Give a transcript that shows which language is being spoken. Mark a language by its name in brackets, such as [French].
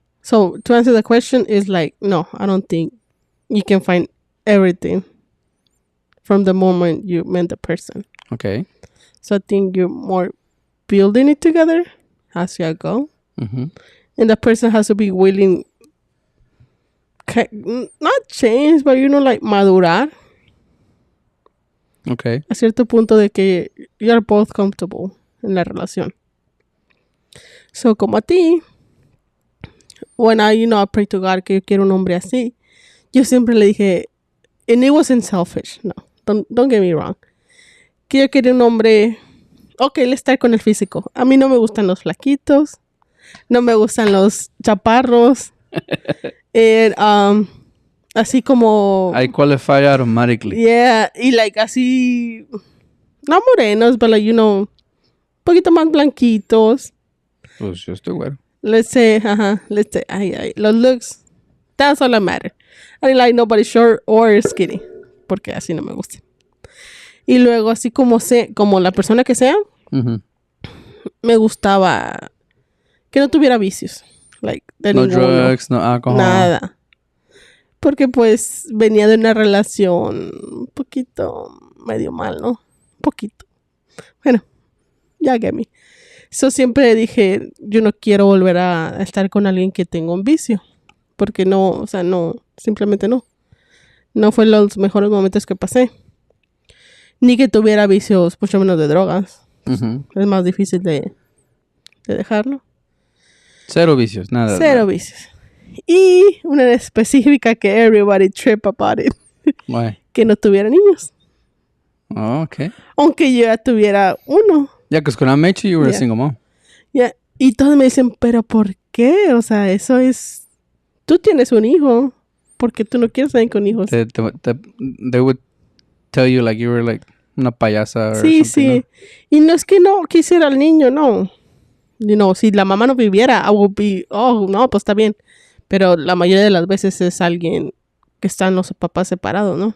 [English] So to answer the question is like, no, I don't think you can find everything from the moment you met the person. okay. So I think you're more building it together as you go. Mm-hmm. And the person has to be willing, not change, but, like, [Spanish] madurar. [English] Okay. [Spanish] A cierto punto de que [English] you're both comfortable [Spanish] en la relación. So, como a ti, [English] when I pray to God [Spanish] que yo quiero un hombre así, yo siempre le dije, [English] and it wasn't selfish, no, don't get me wrong, [Spanish] que yo quería un hombre, [English] okay, let's start [Spanish] con el físico. A mí no me gustan los flaquitos, no me gustan los chaparros, [English] and, [Spanish] así como... [English] I qualify automatically. [Spanish] Yeah, y like así, no morenos, [English] but like, [Spanish] un poquito más blanquitos. Pues yo estoy bueno. [English] Let's say, los looks, that's all that matter. I didn't like nobody short or skinny, [Spanish] porque así no me gusta. Y luego, así como la persona que sea, Mm-hmm. me gustaba que no tuviera vicios. [English] Like, [Spanish] de No ninguno. [English] drugs, no alcohol. [Spanish] Nada. Porque pues venía de una relación un poquito medio mal, ¿no? Un poquito. Bueno, ya [English] get me. [Spanish] So siempre dije, yo no quiero volver a estar con alguien que tenga un vicio. Porque no, simplemente no. No fue los mejores momentos que pasé. ni que tuviera vicios, mucho menos de drogas. Ujú. Es más difícil de dejarlo. Cero vicios, nada. Cero vicios. Y una en específica que [English] everybody trip about it. Why? [Spanish] Que no tuviera niños. [English] Oh, okay. [Spanish] Aunque yo ya tuviera uno. [English] Yeah, because when I met you, you were a Yeah. single mom. Yeah. [Spanish] Y todos me dicen, ¿pero por qué? O sea, eso es... Tú tienes un hijo. ¿Por qué tú no quieres salir con hijos? [English] They would tell you like you were like [Spanish] una payasa [English] or [Spanish] Sí, [English] something. [Spanish] sí. Y no es que no quisiera al niño, no. [English] You know, [Spanish] si la mamá no viviera, [English] I would be, oh, no, [Spanish] pues está bien. Pero la mayoría de las veces es alguien que están los papás separados, ¿no?